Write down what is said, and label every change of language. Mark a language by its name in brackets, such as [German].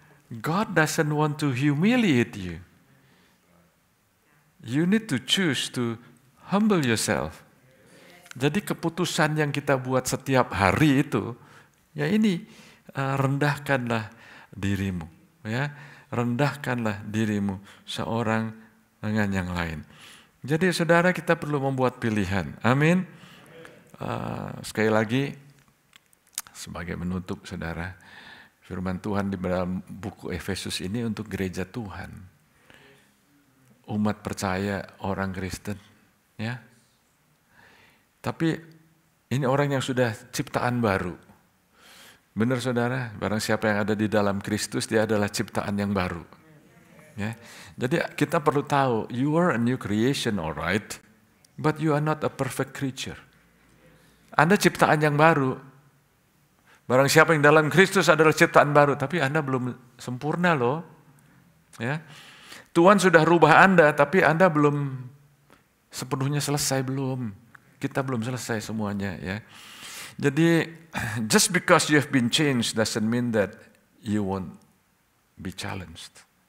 [English] God doesn't want to humiliate you. You need to choose to humble yourself. [Indonesian] Jadi keputusan yang kita buat setiap hari itu, ya ini rendahkanlah dirimu, ya rendahkanlah dirimu seorang dengan yang lain. Jadi saudara kita perlu membuat pilihan. Amin. Sekali lagi sebagai menutup saudara, firman Tuhan di dalam buku Efesus ini untuk gereja Tuhan, umat percaya orang Kristen, ya. Tapi Ini orang yang sudah ciptaan baru. Benar saudara, barang siapa yang ada di dalam Kristus, dia adalah ciptaan yang baru. Ya. Jadi kita perlu tahu, [English] you are a new creation, alright, but you are not a perfect creature. [Indonesian] Anda ciptaan yang baru. Barang siapa yang dalam Kristus adalah ciptaan baru, tapi Anda belum sempurna loh. Ya. Tuhan sudah rubah Anda, tapi Anda belum sepenuhnya selesai, belum. Kita belum selesai semuanya, ya. [English] Jadi, just because you have been changed doesn't mean that you won't be challenged.